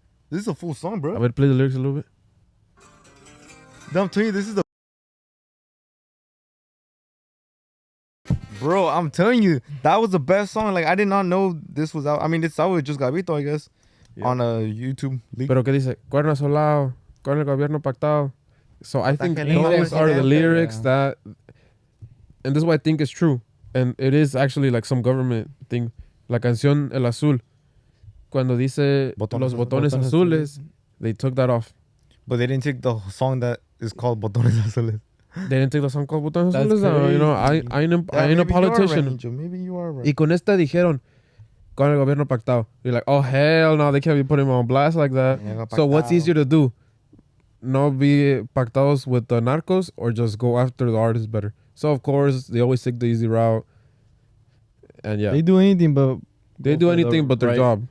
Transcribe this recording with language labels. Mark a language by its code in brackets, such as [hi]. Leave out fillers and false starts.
[en] This is a full song, bro. I would play the lyrics a little bit. I'm telling you, this is the. Bro, I'm telling you, that was the best song. Like, I did not know this was out. I mean, it's out with Just Gabito, I guess, on a YouTube leak. [es] Pero que dice, Cuerno Solado, con el gobierno pactado. [en] So I think those are the lyrics that, and this is what I think is true. And it is actually like some government thing. [es] La canción El Azul, cuando dice los botones azules, [en] they took that off. But they didn't take the song that is called Botones Azules. They didn't take the song called Botones Azules. You know, I ain't a politician. Maybe you are right. [es] Y con esta dijeron, con el gobierno pactado. [en] You're like, oh hell no, they can't be putting him on blast like that. So what's easier to do? Not be pactados with the narcos or just go after the artist better? So of course they always take the easy route. And yeah, they do anything but their job.